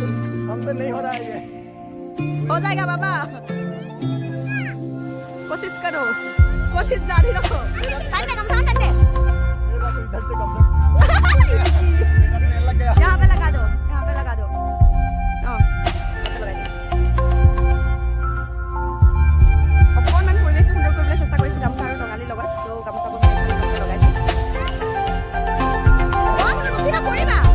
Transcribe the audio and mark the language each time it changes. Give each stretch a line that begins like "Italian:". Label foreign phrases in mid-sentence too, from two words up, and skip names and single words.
Hindi: हो जाएगा बाबा, कोशिश करो, कोशिश जारी रखो। टाइट कम टाइट है, यहाँ पे लगा दो, यहाँ पे लगा दो।
Assamese: অকণমান পৰিৱেশটো সুন্দৰ কৰিবলৈ চেষ্টা কৰিছোঁ গামোচা আৰু টঙালিৰ লগত। চ' গামোচাবোৰ লগাইছোঁ। পৰিবা